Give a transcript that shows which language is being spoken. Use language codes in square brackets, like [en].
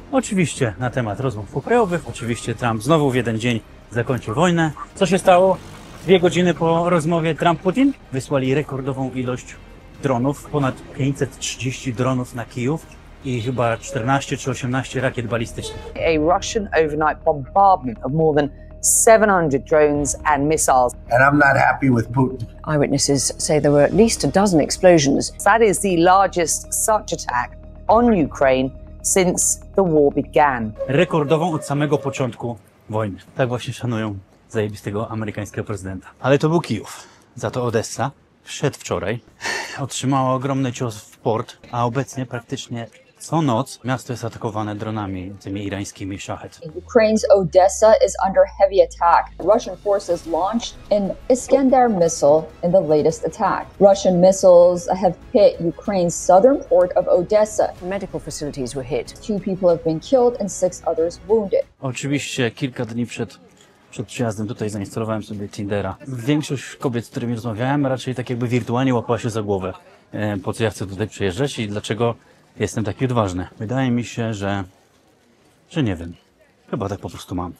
[pl] Oczywiście na temat rozmów pokojowych. Oczywiście Trump znowu w jeden dzień zakończył wojnę. Co się stało? 2 godziny po rozmowie Trump-Putin wysłali rekordową ilość dronów. Ponad 530 dronów na Kijów. I chyba 14 czy 18 rakiet balistycznych. [en] A Russian overnight bombardment of more than 700 drones and missiles. And I'm not happy with Putin. Eyewitnesses say there were at least a dozen explosions. That is the largest such attack on Ukraine since the war began. [pl] Rekordową od samego początku wojny. Tak właśnie szanują zajebistego amerykańskiego prezydenta. Ale to był Kijów. Za to Odessa przedwczoraj otrzymała ogromny cios w port, a obecnie praktycznie co noc miasto jest atakowane dronami, tymi irańskimi Shahed. [en] Ukraine's Odessa is under heavy attack. Russian forces launched an Iskander missile in the latest attack. Russian missiles have hit Ukraine's southern port of Odessa. Medical facilities were hit. 2 people have been killed and 6 others wounded. [pl] Oczywiście kilka dni przed przyjazdem tutaj zainstalowałem sobie Tindera. Większość kobiet, z którymi rozmawiałem, raczej tak jakby wirtualnie łapała się za głowę. Po co ja chcę tutaj przyjeżdżać i dlaczego jestem taki odważny. Wydaje mi się, że nie wiem. Chyba tak po prostu mam.